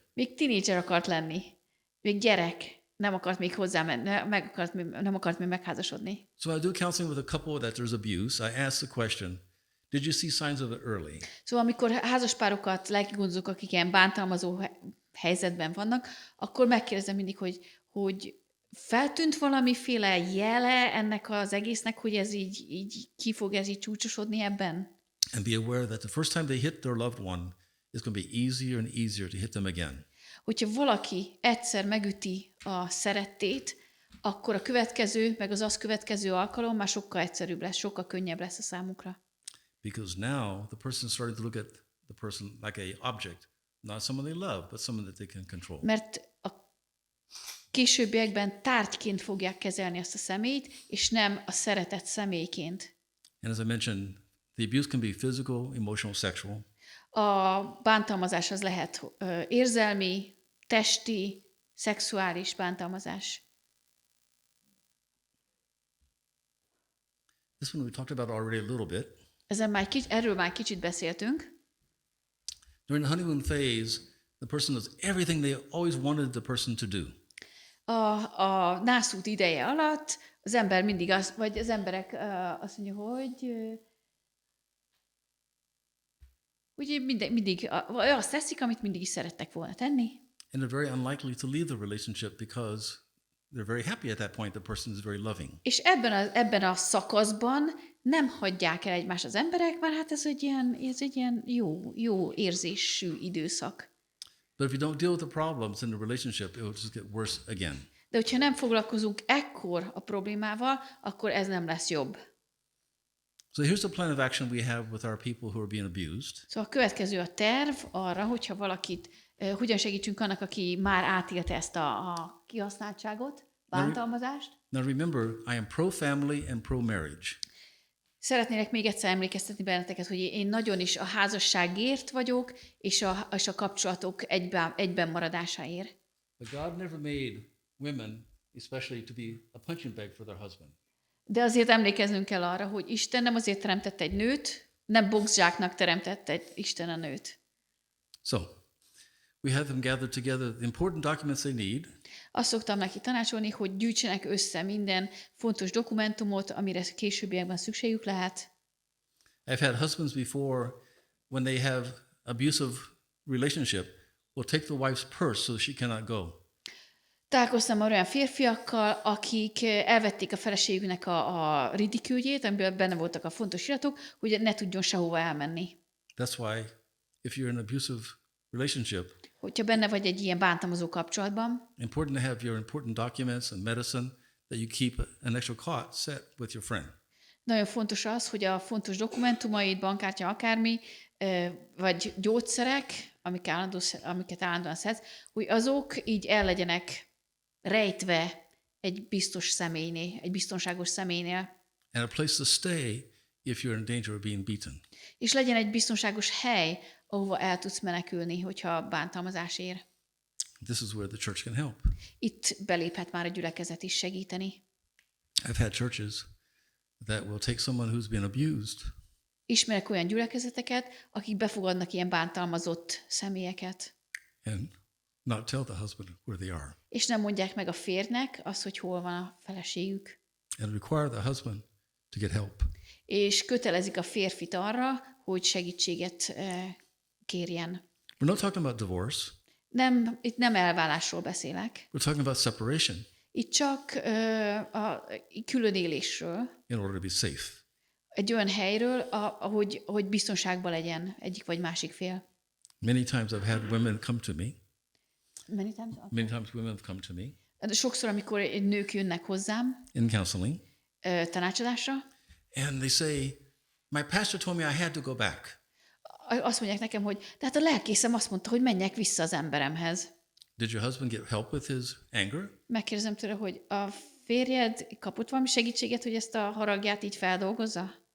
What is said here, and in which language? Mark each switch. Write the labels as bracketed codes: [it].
[hu] Még tinédzser akart lenni. Még gyerek. Nem akart még hozzám, nem akart még megházasodni. [en] So when I do counseling with a couple that there's abuse, I ask the question, did you see signs of it early? [hu] Szóval amikor házaspárokat, lelkigondozók, akik ilyen bántalmazó helyzetben vannak, akkor megkérdezem mindig, hogy feltűnt valamiféle jele ennek az egésznek, hogy ez így ki fog ez így csúcsosodni ebben? [en] And be aware that the first time they hit their loved one, it's going to be easier and easier to hit them again. [hu] Hogyha valaki egyszer megüti a szerettét, akkor a következő, meg az azt következő alkalom már sokkal egyszerűbb lesz, sokkal könnyebb lesz a számukra. [en] Because now the person is starting to look at the person like a object, not someone they love, but someone that they can control. [hu] Mert a későbbiekben tárgyként fogják kezelni azt a személyt, és nem a szeretett személyként. [en] And as I mentioned, the abuse can be physical, emotional, sexual. [hu] A bántalmazás az lehet érzelmi, testi, szexuális bántalmazás. [en] This one we talked about already a little bit. [hu] Erről már kicsit beszéltünk. [en] During the honeymoon phase, the person does everything they always wanted the person to do. [hu] A nászút ideje alatt az ember mindig az emberek azt mondja, hogy mindig azt teszik, amit mindig is szerettek volna tenni. [en] And they're very unlikely to leave the relationship because they're very happy at that point. The person is very loving. [hu] És ebben a szakaszban nem hagyják el egymást az emberek, mert hát ez egy ilyen jó érzésű időszak. [en] But if you don't deal with the problems in the relationship, it will just get worse again. [hu] De hogyha nem foglalkozunk ekkor a problémával, akkor ez nem lesz jobb. [en] So here's the plan of action we have with our people who are being abused. [hu] Szóval a következő a terv arra, hogyha valakit, hogyan segítsünk annak, aki már átélte ezt a kihasználtságot, bántalmazást. [en] Now remember, I am pro-family and pro-marriage. [hu] Szeretnélek még egyszer emlékeztetni benneteket, hogy én nagyon is a házasságért vagyok, és a kapcsolatok egyben maradásáért. [en] But God never made women especially to be a punching bag for their husband. [hu] De azért emlékeznünk kell arra, hogy Isten nem azért teremtett egy nőt, nem boxzsáknak teremtette Isten a nőt. [en] So, we have them gather together the important documents they need. [hu] Azt szoktam neki tanácsolni, hogy gyűjtsenek össze minden fontos dokumentumot, amire későbbiekben szükségük lehet. [en] I've had husbands before when they have abusive relationship will take the wife's purse so she cannot go. [hu] Találkoztam már olyan férfiakkal, akik elvették a feleségüknek a ridiküljét, amiben benne voltak a fontos iratok, hogy ne tudjon sehova elmenni. [en] That's why if you're in an abusive relationship, [hu] Hogyha benne vagy egy ilyen bántalmazó kapcsolatban, [en] important to have your important documents and medicine that you keep an extra cot set with your friend. [hu] nagyon fontos az, hogy a fontos dokumentumaid, bankkártya, akármi, vagy gyógyszerek, amiket állandóan szedsz, hogy azok így el legyenek rejtve egy biztos személynél, egy biztonságos személynél. [en] And a place to stay if you're in danger of being beaten. [hu] És legyen egy biztonságos hely, ahova el tudsz menekülni, hogyha bántalmazás ér. [en] This is where the church can help. [hu] Itt beléphet már a gyülekezet is segíteni. [en] I've had churches that will take someone who's been abused [hu] Ismerek olyan gyülekezeteket, akik befogadnak ilyen bántalmazott személyeket, [en] and not tell the husband where they are, [hu] és nem mondják meg a férjnek azt, hogy hol van a feleségük. [en] and require the husband to get help. [hu] És kötelezik a férfit arra, hogy segítséget kérjen. [en] We're not talking about divorce. [hu] Itt nem elválásról beszélek. [en] We're talking about separation [hu] Itt csak a különélésről, [en] in order to be safe. [hu] egy olyan helyről, ahogy biztonságban legyen egyik vagy másik fél. [en] Many times I've had women come to me. Many times? Many times women have come to me [hu] Sokszor, amikor nők jönnek hozzám [en] in counseling, [hu] tanácsadásra, [en] and they say, "My pastor told me I had to go back." [hu] azt mondják nekem, hogy tehát a lelkészem azt mondta, hogy menjek vissza az emberemhez. [en] Did your husband get help with his anger? [hu] Megkérdezem tőle, hogy a férjed kapott valami segítséget, hogy ezt a haragját így feldolgozza?